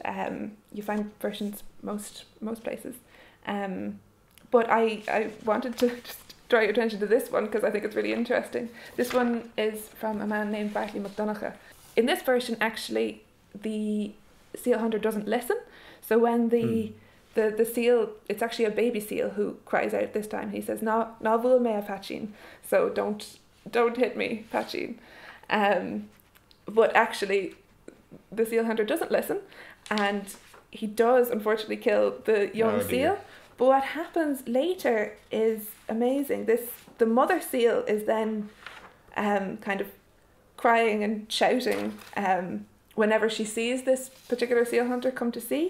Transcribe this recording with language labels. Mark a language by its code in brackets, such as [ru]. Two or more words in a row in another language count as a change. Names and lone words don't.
[en] You find versions most places, but I wanted to just draw your attention to this one because I think it's really interesting. This one is from a man named Bartley McDonagh. In this version, actually, the seal hunter doesn't listen. So when the seal, it's actually a baby seal who cries out this time. He says, "No, [ga] bhfuil mé a Pachin." [en] So don't hit me, Pachin. But actually, the seal hunter doesn't listen, and he does unfortunately kill the young seal. But what happens later is amazing. The mother seal is then kind of crying and shouting whenever she sees this particular seal hunter come to sea.